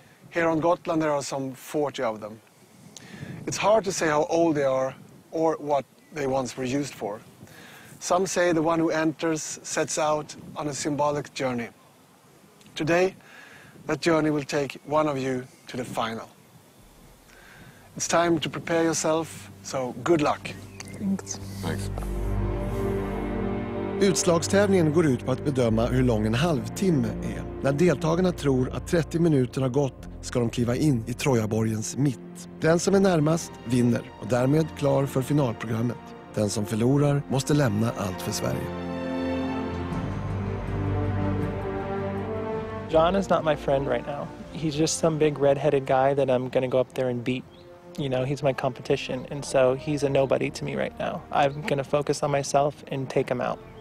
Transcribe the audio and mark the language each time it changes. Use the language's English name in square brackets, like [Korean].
[English] Here on Gotland, there are some 40 of them. It's hard to say how old they are or what they once were used for. Some say the one who enters sets out on a symbolic journey. Today, that journey will take one of you to the final. It's time to prepare yourself, so good luck. Thanks. Thanks. [Swedish] Utslagstävlingen går ut på att bedöma hur lång en halvtimme är. När deltagarna tror att 30 minuter har gått ska de kliva in i Trojaborgens mitt. Den som är närmast vinner och därmed klar för finalprogrammet. Den som förlorar måste lämna Allt för Sverige. [English] John is not my friend right now. He's just some big red-headed guy that I'm going to go up there and beat. He's my competition, and so he's a nobody to me right now. I'm going to focus on myself and take him out.